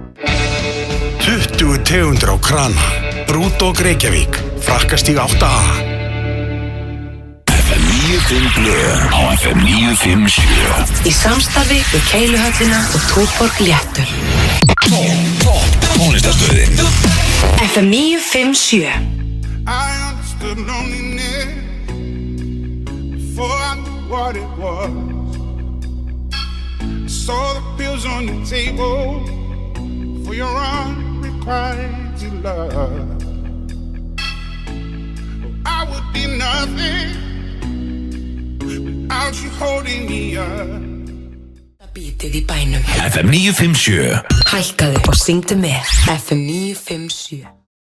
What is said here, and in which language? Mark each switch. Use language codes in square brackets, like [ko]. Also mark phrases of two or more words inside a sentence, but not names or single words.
[is] 20 tegundir á krana. Brúdók Reykjavík. Frakkastíg 8A. FM 95 Blöð á FM 957. Í samstarfi við Keiluhöllina og Túborg Léttul. Topp tónlistarstöðin. FM 957. [en] I understood loneliness before I knew what it was. Saw the pills on the table for your unrequited love. I would be nothing without you holding me up. [is] Bítið í bænum. FM 957. Hækkaðu og syngdu með FM 957.